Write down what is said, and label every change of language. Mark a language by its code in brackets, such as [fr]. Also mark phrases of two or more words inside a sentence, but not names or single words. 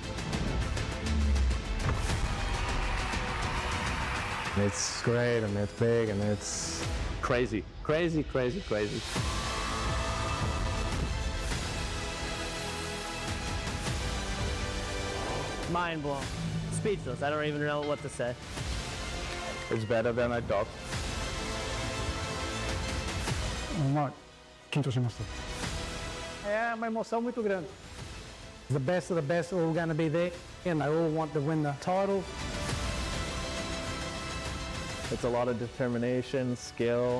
[en] It's great and it's big and it's Crazy, crazy, crazy, crazy. Mind blown. Speechless. I don't even know what to say. it's better than I thought. [ja] まあ緊張しました。 [pt] É uma emoção muito grande. [en] The best of the best are all going to be there, and they all want to win the title. It's a lot of determination, skill.